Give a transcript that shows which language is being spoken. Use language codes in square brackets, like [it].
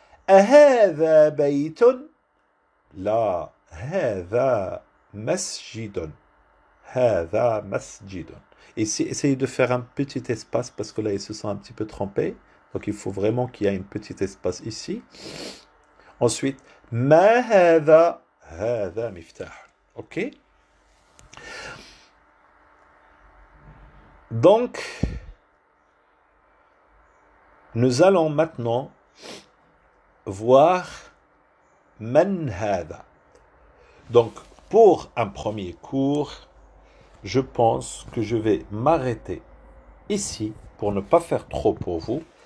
[ar] أهذا بيت؟ لا، هذا مسجد. هذا مسجد. [fr] Ici, essayez de faire un petit espace parce que là, ils se sont un petit peu trompés. Donc, il faut vraiment qu'il y ait un petit espace ici. Ensuite, [ar] ما هذا؟ هذا مفتاح. Ok. [fr] Donc, nous allons maintenant voir [ar] man hada. [fr] Donc, pour un premier cours, je pense que je vais m'arrêter ici pour ne pas faire trop pour vous.